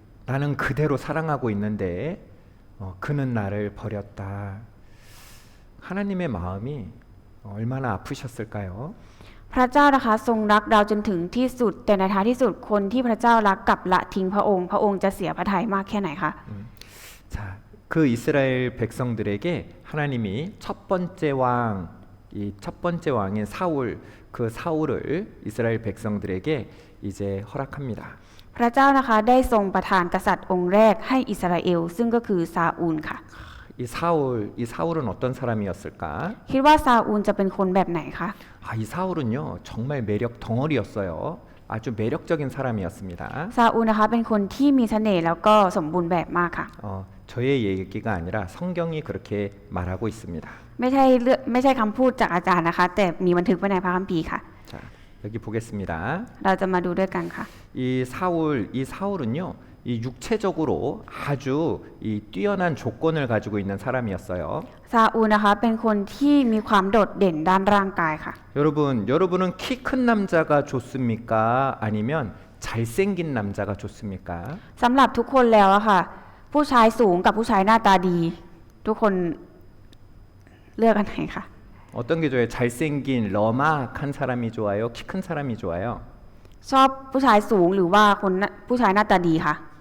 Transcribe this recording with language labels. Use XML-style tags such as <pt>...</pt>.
<ko>나는 그대로 사랑하고 있는데 그는 나를 버렸다. 하나님의 마음이 얼마나 아프셨을까요?</ko> <th>พระเจ้านะคะทรงรักเราจนถึงที่สุดแต่ในท้ายที่สุดคนที่พระเจ้ารักกลับละทิ้งพระองค์พระองค์จะเสียพระทัยมากแค่ไหนคะ</th> <ko>자, 그 이스라엘 백성들에게 하나님이 첫 번째 왕, 이 첫 번째 왕인 사울, 그 사울을 이스라엘 백성들에게 이제 허락합니다.</ko> <th>พระเจ้านะคะได้ทรงประทานกษัตริย์องค์แรกให้อิสราเอลซึ่งก็คือซาอูลค่ะ</th> <ko>이 사울은 어떤 사람이었을까?</ko> <th>คิดว่าซาอูลจะเป็นคนแบบไหนคะ</th> <ko>이 사울은요 정말 매력 덩어리였어요. 아주 매력적인 사람이었습니다.</ko> <th>ซาอูลนะคะเป็นคนที่มีเสน่ห์แล้วก็สมบูรณ์แบบมากค่ะ</th> <ko>저의 얘기가 아니라 성경이 그렇게 말하고 있습니다.</ko> <th>ไม่ใช่คำพูดจากอาจารย์นะคะแต่มีบันทึกไว้ในพระคัมภีร์ค่ะ</th> <ko>자, 여기 보겠습니다.</ko> <th>เราจะมาดูด้วยกันค่ะ</th> <ko>이 사울은요 이 육체적으로 아주 이 뛰어난 조건을 가지고 있는 사람이었어요.</ko> <th>ซาอูลนะคะเป็นคนที่มีความโดดเด่นด้านร่างกายค่ะ</th> <ko>여러분은 키 큰 남자가 좋습니까? 아니면 잘생긴 남자가 좋습니까?</ko> <th>สำหรับทุกคนแล้วอะค่ะ ผู้ชายสูงกับผู้ชายหน้าตาดี ทุกคนเลือกอันไหนคะ</th> <ko>어떤 게 좋아요? 잘생긴 러막한 사람이 좋아요? 키 큰 사람이 좋아요?</ko> <th>ชอบผู้ชายสูงหรือว่าผู้ชายหน้าตาดีคะ</th>